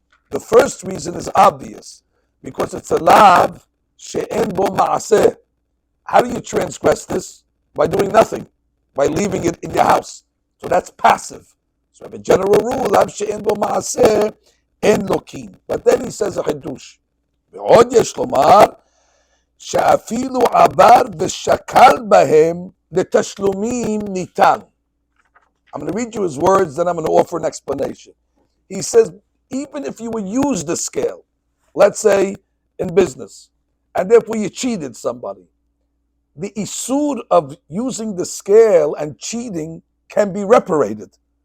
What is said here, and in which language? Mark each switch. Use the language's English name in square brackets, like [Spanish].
[English] The first reason is obvious, because it's a lav she'en bo ma'aseh. How do you transgress this? By doing nothing, by leaving it in your house. So that's passive. So we have a general rule, [Hebrew] lav she'en bo ma'aseh en lokin. [English] But then he says a chidush. [Hebrew] ועוד יש לומר שאפילו עבר ושקל בהם לתשלומים ניתן. [English] I'm going to read you his words, then I'm going to offer an explanation. He says, even if you would use the scale, let's say in business, and therefore you cheated somebody, the isur of using the scale and cheating can be reparated.